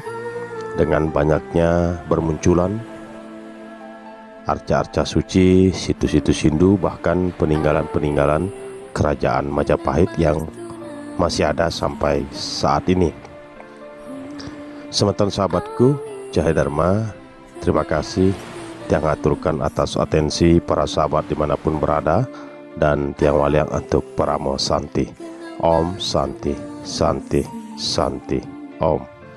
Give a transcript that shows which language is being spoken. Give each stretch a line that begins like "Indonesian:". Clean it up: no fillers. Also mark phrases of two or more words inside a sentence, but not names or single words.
Indonesian: Dengan banyaknya bermunculan arca-arca suci, situs-situs Hindu, bahkan peninggalan-peninggalan kerajaan Majapahit yang masih ada sampai saat ini. Semeton sahabatku, Cahaya Dharma, terima kasih
Balinese: tiang aturkan
Indonesian: atas atensi para sahabat dimanapun berada, dan
Balinese: tiang waliang
Indonesian: untuk Paramo Santi.
Sanskrit: Om Santi, Santi, Santi, Om.